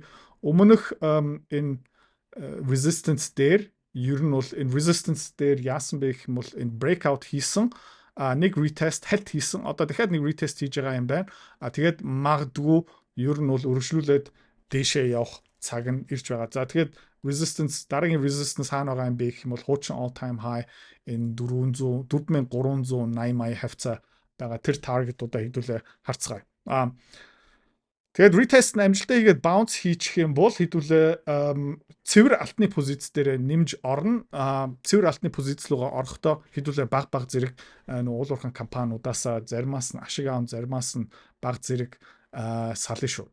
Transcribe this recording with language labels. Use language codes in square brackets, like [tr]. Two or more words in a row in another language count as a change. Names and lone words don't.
[mn] Өмнөх энэ resistance дээр ер нь бол энэ resistance дээр яасан бэ гэх юм бол энэ breakout хийсэн нэг retest хальт хийсэн. Одоо дахиад нэг retest хийж байгаа юм байна. Тэгээд магадгүй ер нь бол өргөжлүүлээд дээшээ явах цаг нь ирж байгаа. За тэгээд resistance дараагийн resistance хаана байгаа юм бэ гэх юм бол хуучин [en] all time high [mn] энэ 4380 хавцаа байгаа тэр таргетуудаа хэдүүлээ харцгаая. Тэгээд retest амжилттай хийгээд bounce хийчих юм бол хэдүүлээ цэвэр алтны позиц дээр нэмж орно. Цэвэр алтны позиц руугаа орохдоо хэдүүлээ баг зэрэг уул уурхайн компаниудаас заримаас нь ашиг аав, заримаас нь баг зэрэг сална шүү.